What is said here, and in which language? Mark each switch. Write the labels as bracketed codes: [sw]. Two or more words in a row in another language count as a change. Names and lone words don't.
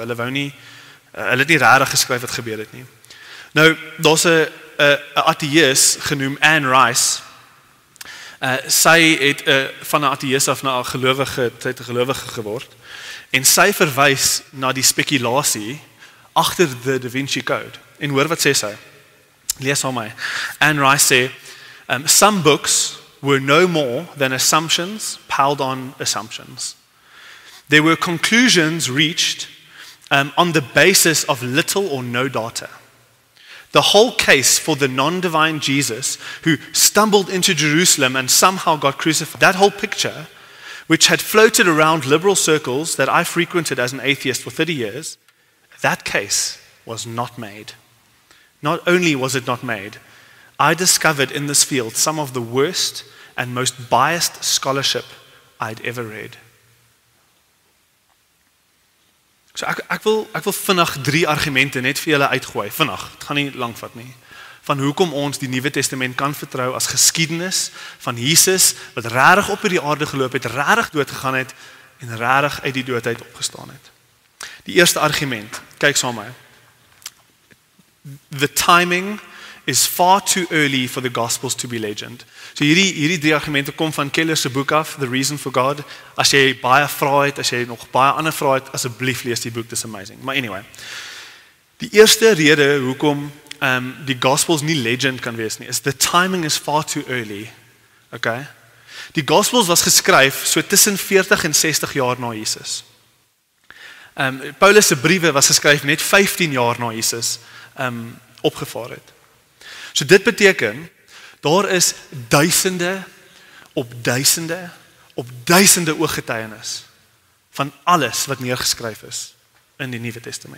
[af] Hulle het nie regtig geskryf wat gebeur het nie. Nou, daar's 'n ateïs genoem Anne Rice. Sy het van 'n ateïs af na 'n gelowige geword. En sy verwys na die spekulasie agter die Da Vinci Code. En hoor wat sê sy. Lees aan my. Anne Rice sê, [en] some books were no more than assumptions piled on assumptions. There were conclusions reached on the basis of little or no data. The whole case for the non-divine Jesus who stumbled into Jerusalem and somehow got crucified, that whole picture, which had floated around liberal circles that I frequented as an atheist for 30 years, that case was not made. Not only was it not made, I discovered in this field some of the worst and most biased scholarship I'd ever read. [af] So ek wil vinnig 3 argumente net vir julle uitgooi, vinnig, het gaan nie lank vat nie, van hoekom ons die Nuwe Testament kan vertrou as geskiedenis van Jesus, wat regtig op hierdie aarde geloop het, regtig dood gegaan het, en regtig uit die doodheid opgestaan het. Die eerste argument, kyk saam met my. [en] The timing is far too early for the Gospels to be legend. [af] So hierdie 3 argumente kom van Keller se boek af, The Reason for God. As jy baie vrae het, as jy nog baie ander vrae het, asseblief lees die boek, dis amazing. Maar anyway, die eerste rede hoekom die Gospels nie legend kan wees nie, is [en] the timing is far too early. [af] Okay? Die Gospels was geskryf so tussen 40 en 60 jaar na Jesus. Paulus se briewe was geskryf net 15 jaar na Jesus opgevaar het. So dit beteken, daar is duisende op duisende ooggetuienis van alles wat neergeskryf is in die Nuwe Testament.